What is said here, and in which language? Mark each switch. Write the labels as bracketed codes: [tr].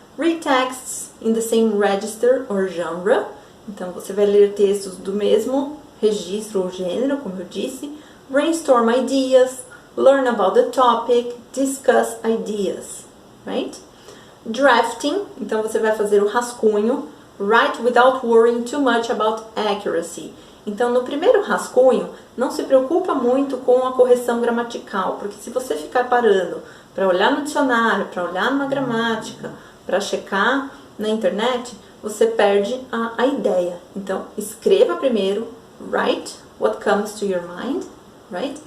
[en] Read texts in the same register or genre. [pt] Então, você vai ler textos do mesmo registro ou gênero, como eu disse. [en] Brainstorm ideas, learn about the topic, discuss ideas, right? [pt] Drafting, então você vai fazer o rascunho. [en] Write without worrying too much about accuracy. [pt] Então, no primeiro rascunho, não se preocupa muito com a correção gramatical, porque se você ficar parando para olhar no dicionário, para olhar numa gramática, para checar na internet, você perde a ideia. Então, escreva primeiro, [en] write what comes to your mind, right?